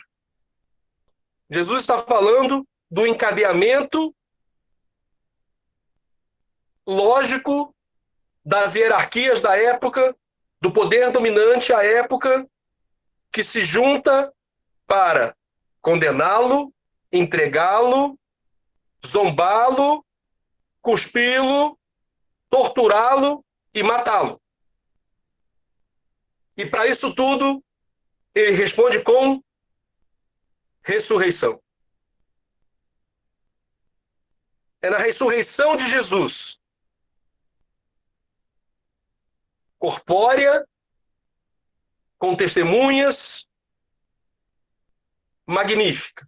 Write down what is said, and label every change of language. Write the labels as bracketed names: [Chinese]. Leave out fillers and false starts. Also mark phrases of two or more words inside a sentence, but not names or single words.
[Portuguese] Jesus está falando do encadeamento lógico das hierarquias da época, do poder dominante à época, que se junta para condená-lo, entregá-lo, zombá-lo, cuspi-lo, torturá-lo e matá-lo. E para isso tudo, ele responde com ressurreição. É na ressurreição de Jesus, corpórea, com testemunhas, magnífica.